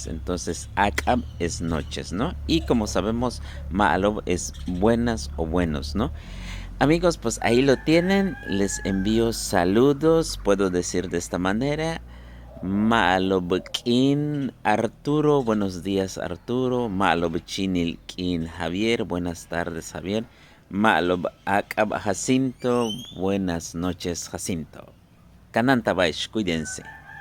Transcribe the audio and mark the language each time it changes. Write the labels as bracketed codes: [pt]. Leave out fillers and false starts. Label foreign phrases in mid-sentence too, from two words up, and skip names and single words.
[es] Entonces, Akab es noches, ¿no? Y como sabemos, Ma'lub es buenas o buenos, ¿no? Amigos, pues ahí lo tienen. Les envío saludos. Puedo decir de esta manera. Ma'lobkin Arturo, buenos días Arturo. Ma'lobchinilkin Javier, buenas tardes Javier. [yua] Ma'lob Akab [es] Jacinto, buenas noches Jacinto. [yua] Kananta Baish, cuídense.